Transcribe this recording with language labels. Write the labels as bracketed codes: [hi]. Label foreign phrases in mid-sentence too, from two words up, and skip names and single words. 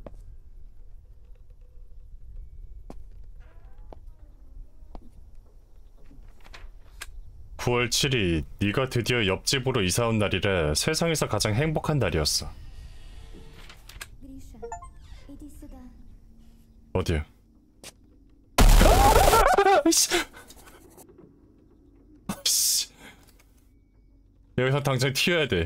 [ko] (9월 7일) 네가 드디어 옆집으로 이사 온 날이라 세상에서 가장 행복한 날이었어. [ru] Гриша, иди сюда. [ko] 어디야? 여기서 당장 튀어야 돼.